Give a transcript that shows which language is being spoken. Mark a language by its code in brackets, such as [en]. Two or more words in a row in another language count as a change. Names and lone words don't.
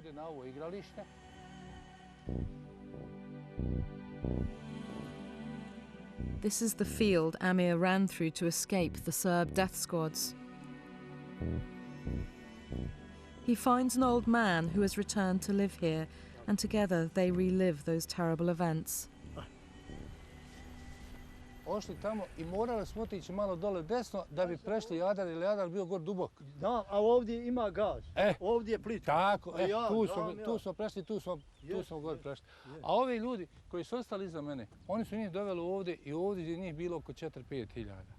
[en] This is the field Amir ran through to escape the Serb death squads. He finds an old man who has returned to live here, and together they relive those terrible events. [bs] Ošli tamo I morali smo otići malo dole desno da bi prešli Jadar, jer Jadar bio gor dubok. Da, a ovdje ima gaz. Ovdje je plitko. Tako, tu smo prešli, tu smo gor prešli. A ovi ljudi koji su ostali iza mene, oni su njih doveli ovdje I ovdje je njih bilo oko 4-5 hiljada.